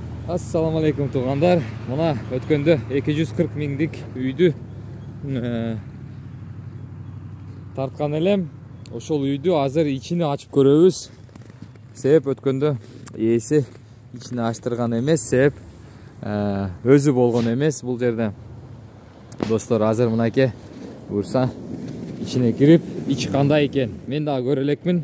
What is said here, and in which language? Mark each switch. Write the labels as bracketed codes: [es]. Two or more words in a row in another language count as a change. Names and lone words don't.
[ar] السلام عليكم туғандар. [ky] Мына өткенде 240 миңдік үйді тартқан елем. Ошол үйді азыр ичини ачып көрөбүз. Себеп өткенде ээси ичини ачтырган эмес, себеп өзү болгон эмес бул жерде. Достор, азыр мынакей бурса ичине кирип, ичи кандай экен мен дагы көрө элекмин.